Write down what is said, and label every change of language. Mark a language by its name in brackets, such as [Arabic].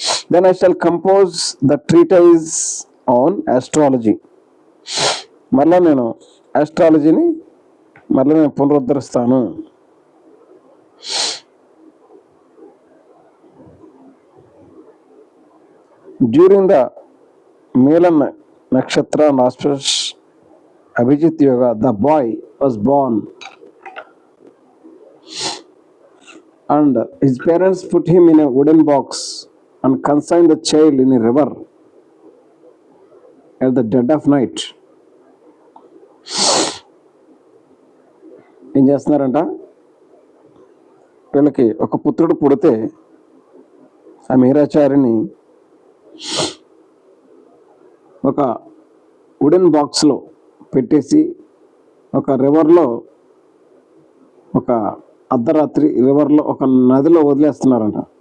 [English] Then I shall compose the treatise on astrology. [Telugu] మరలా నేను ఆస్ట్రాలజీని పునరుద్ధరిస్తాను. [English] During the మేలన్ nakshatra and auspicious Abhijit Yoga, the boy was born and his parents put him in a wooden box and consigned the child in a river at the dead of night. [Telugu] ఏం చేస్తున్నారంట, వీళ్ళకి ఒక పుత్రుడు పుడితే ఆ మిహిరాచార్యుని ఒక wooden బాక్స్లో పెట్టేసి ఒక రివర్లో, ఒక అర్ధరాత్రి రివర్లో, ఒక నదిలో వదిలేస్తున్నారంట.